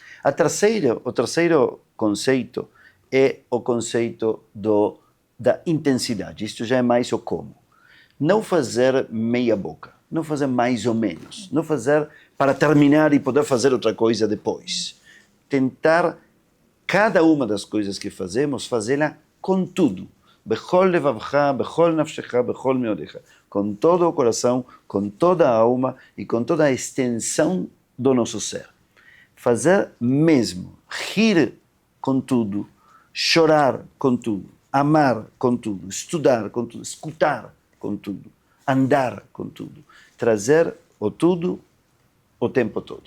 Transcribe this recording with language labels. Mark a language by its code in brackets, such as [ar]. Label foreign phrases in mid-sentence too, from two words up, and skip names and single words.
[pt] O terceiro conceito é o conceito da intensidade. Isto já é mais o como. Não fazer meia boca, não fazer mais ou menos, não fazer para terminar e poder fazer outra coisa depois. Tentar, cada uma das coisas que fazemos, fazê-la com tudo. [he] בכל לבבך, בכל נפשך, בכל מאודך. [pt] Com todo o coração, com toda a alma e com toda a extensão do nosso ser. Fazer mesmo, rir com tudo, chorar com tudo, amar com tudo, estudar com tudo, escutar com tudo, andar com tudo, trazer o tudo o tempo todo.